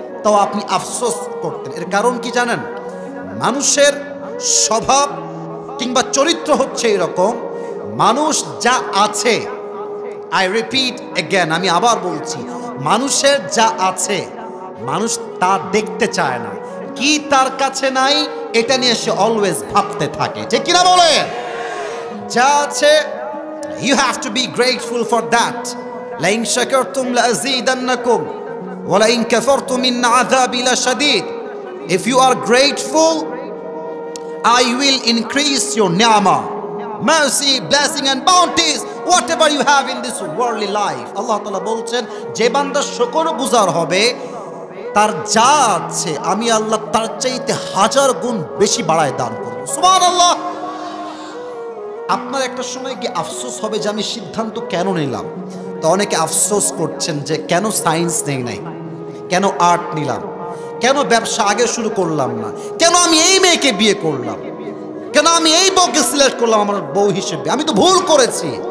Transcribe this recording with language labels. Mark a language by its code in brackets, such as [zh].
[bn] তাও আপনি আফসোস করতেন। এর কারণ কি জানেন? মানুষের স্বভাব কিংবা চরিত্র হচ্ছে এরকম, মানুষ যা আছে, [en] I repeat again, [bn] আমি আবার বলছি, মানুষের যা আছে মানুষ তা দেখতে চায় না। কি তার কাছে নাই এটা নিয়ে সে অলওয়েজ ভাবতে থাকে, ঠিক কিনা বলে? যা আছে, [en] you have to be grateful for that. [ar] لئن شكرتم لأزيدنكم ولئن كفرتم إن عذابي لشديد. [en] If you are grateful, I will increase your ni'mah, mercy, blessing and bounties, whatever you have in this worldly life. [bn] আল্লাহ তাআলা বলছেন, যে বান্দা শুকরগুজার হবে তার যা আছে আমি আল্লাহ তার চাইতে 1000 গুণ বেশি বাড়ায় দান করব। সুবহানাল্লাহ। আপনার একটা সময় কি আফসোস হবে যে আমি সিদ্ধান্ত কেন নিলাম? তো অনেকে আফসোস করছেন যে কেন সায়েন্স নেই নাই, কেন আর্ট নিলাম, কেন ব্যবসা আগে শুরু করলাম না, কেন আমি এই মেয়েকে বিয়ে করলাম, কেন আমি এই বউকে সিলেক্ট করলাম আমার বউ হিসেবে, আমি তো ভুল করেছি।